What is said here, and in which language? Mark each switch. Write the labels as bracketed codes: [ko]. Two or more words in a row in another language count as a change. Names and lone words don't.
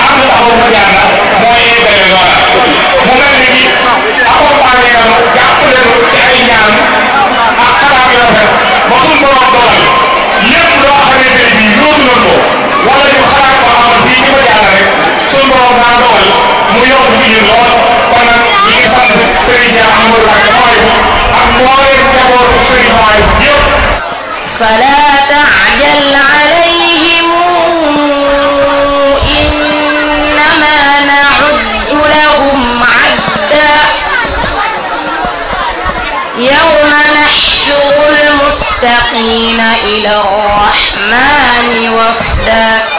[wo] am na taxawu Madiyana mooy eggale loola mu mel ni ki accompagné nañu jàppale nu ci ay ñaan ak xalaat yu rafet ba suñu borom dogal lépp loo xamante ne bii yóotu nañ ko wala ñu xalaat ko amal fii ci Madiyana rek suñu borom daa dogal mu yokk ci ñun lool kon nag ñi ngi sant Serigne Cheikh Amadou Mbacké Souhaïbou ak mbooleem njabootu Serigne Souhaïbou yëpp. [ar] فلا تعجل عليهم إنما نعد لهم عدا يوم نحشر المتقين إلى الرحمن وفدا